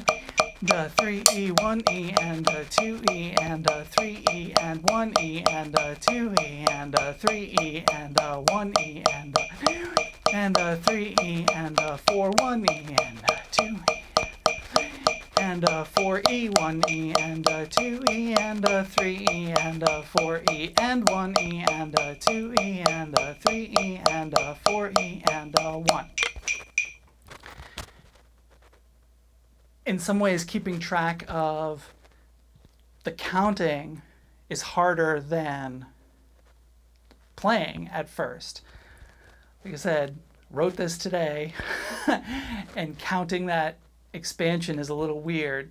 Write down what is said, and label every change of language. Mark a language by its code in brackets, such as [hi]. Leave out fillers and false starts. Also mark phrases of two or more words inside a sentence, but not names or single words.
[en] 3E, 1E, and 2E, and 3E, and 1E, and 2E, and 3E, and 1E, and 3E, and 4. 1E, and 2E, and 4E. 1E, and 2E, and 3E, and 4E, and 1E, and 2E, and 3E, and 4E, and 1. In some ways, keeping track of the counting is harder than playing at first. Like I said, wrote this today, and counting that expansion is a little weird.